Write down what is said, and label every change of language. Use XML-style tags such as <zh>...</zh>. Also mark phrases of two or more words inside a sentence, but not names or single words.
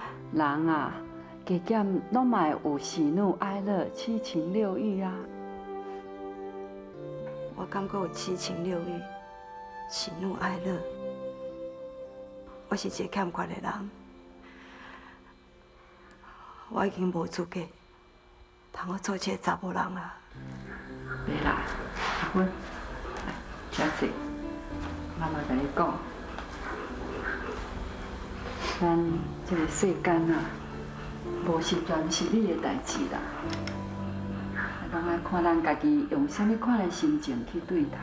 <nan>人啊，加减拢嘛会有喜怒哀乐、七情六欲啊。我感觉有七情六欲、喜怒哀乐，我是一个欠缺的人。我已经无资格通我做这个查某人啦。袂啦，阿芬，来，食水。妈妈甲你讲，咱这个世间啊，无是全是你的代志啦。拢爱看咱家己用什么款的心情去对待。</nan>